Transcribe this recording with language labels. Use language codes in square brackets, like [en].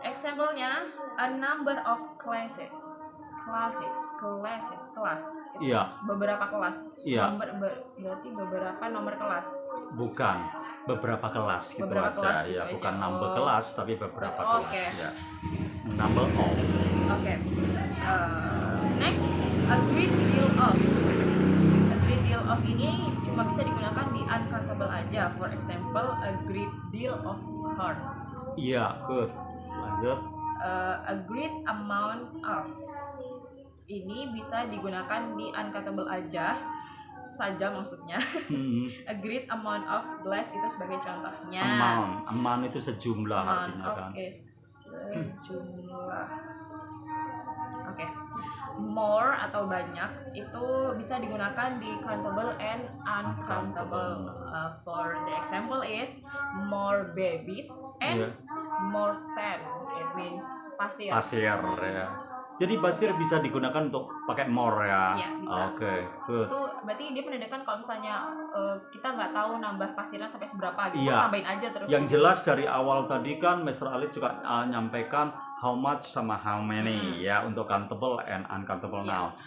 [en] Example-nya a number of classes. Kelas. [id] Iya. Beberapa kelas. Iya. Berarti beberapa nomor kelas. Bukan, beberapa kelas gitu beberapa aja kelas gitu ya, aja. bukan number kelas tapi beberapa kelas ya. [en] Number of. Next, a great deal of. A great deal of [id] ini cuma bisa digunakan di [en] uncountable aja. For example, a great deal of hurt. [id] Iya, good. Lanjut. [en] A great amount of [id] ini bisa digunakan di uncountable aja saja maksudnya. [en] A great amount of glass [id] itu sebagai contohnya. Amount itu sejumlah artinya kan. Oke, sejumlah. Oke. More atau banyak itu bisa digunakan di [en] countable and uncountable. For the example is more babies and more sand. It means pasir. [id] Pasir ya. Jadi pasir bisa digunakan untuk pakai more ya. Iya, bisa. Oke, good. Itu berarti dia menandakan kalau misalnya kita nggak tahu nambah pasirnya sampai seberapa gitu, Iya. tambahin aja terus. Yang jelas dari awal tadi kan Mr. Ali juga nyampaikan [en] how much [id] sama [en] how many [id] ya untuk [en] countable and uncountable noun.